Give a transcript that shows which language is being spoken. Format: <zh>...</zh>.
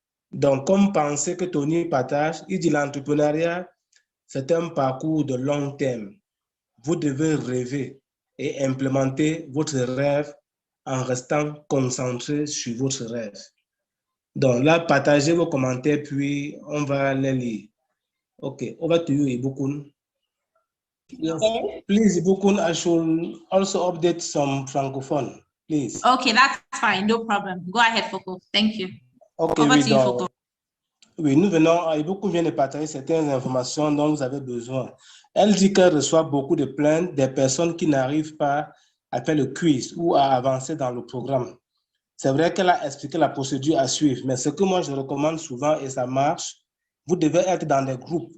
<fr>Donc, comme pensée que Tony partage, il dit l'entrepreneuriat, c'est un parcours de long terme. Vous devez rêver et implémenter votre rêve en restant concentré sur votre rêve. Donc là, partagez vos commentaires, puis on va les lire.</fr> <en>OK, over to you, Ibukun. Yes. Please, Ibukun, I should also update some francophone, please. Okay, that's fine, no problem. Go ahead, Foko. Thank you. Okay, Over to you, Foko.</en> <fr>Oui, nous venons, Ibukun vient de partager certaines informations dont vous avez besoin. Elle dit qu'elle reçoit beaucoup de plaintes des personnes qui n'arrivent pas à faire le quiz ou à avancer dans le programme. C'est vrai qu'elle a expliqué la procédure à suivre, mais ce que moi je recommande souvent, et ça marche, vous devez être dans des groupes.</fr>